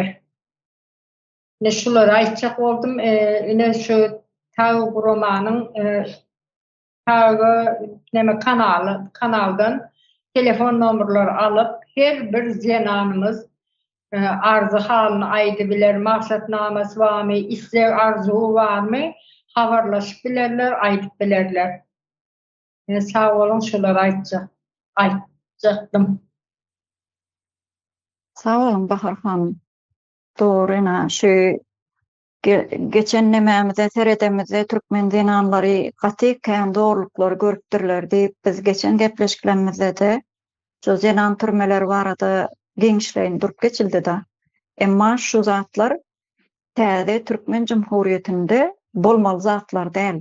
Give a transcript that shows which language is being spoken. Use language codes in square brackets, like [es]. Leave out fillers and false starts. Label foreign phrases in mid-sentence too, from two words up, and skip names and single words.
[tk] Ne şulara aýtjak boldum, ine şu taý guramanyň kanaldan telefon nomerleri alıp her bir jenanymız arzu halyny aýdy biler, maksatnamasy barmy, isleg arzuwy barmy, habarlaşyp bilerler, aýdyp bilerler. Sag bolun şulara aýtjaktym. Sağ olun Bahar hanım. Doğru, şu geçen nemämizde seredemizde Türkmen zenanlary gaty kän doğrulukları görüpdirler diýip biz geçen gepleşiklerimizde de şu zenan türmeleri barada geňişleýin durup geçildi da. Emma şu zatlar täze Türkmen Jumhuriýetinde bolmaly zatlar däl.